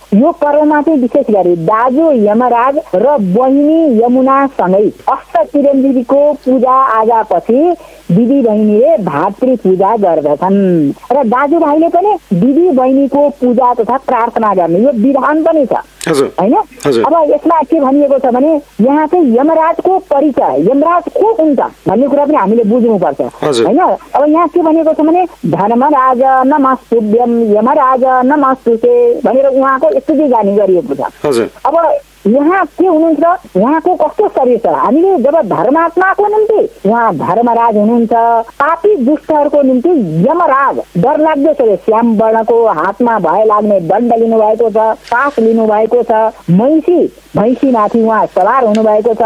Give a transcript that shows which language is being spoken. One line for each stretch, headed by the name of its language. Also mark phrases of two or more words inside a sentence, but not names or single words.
Nepali: यो पर्वमा चाहिँ विशेष गरी दाजु यमराज र बहिनी यमुनासँगै अष्ट चिरञ्जीवीको पूजा आजापछि दिदी बहिनीले भातृ पूजा गर्दछन् र दाजुभाइले पनि दिदी बहिनीको पूजा तथा प्रार्थना गर्ने यो विधान पनि छ हैन। अब यसमा के भनिएको छ भने यहाँ चाहिँ यमराजको परिचय, यमराज को हुन्छ भन्ने कुरा पनि हामीले बुझ्नुपर्छ हैन। अब यहाँ के भनेको छ भने
Sanskrit: धर्मराज नमस्तुभ्यम यमराज नमस्तुते
Nepali: भनेर उहाँको स्तुति गानी गरिएको छ। अब यहाँ के हुनुहुन्छ, उहाँको कस्तो शरीर छ, हामीले जब धर्मात्माको निम्ति उहाँ धर्मराज हुनुहुन्छ, पापी दुष्टहरूको निम्ति यमराज डरलाग्दो छ, श्याम वर्णको हातमा भय लाग्ने दण्ड लिनुभएको छ, पास लिनुभएको छ, भैँसी माथि उहाँ सवार हुनुभएको छ।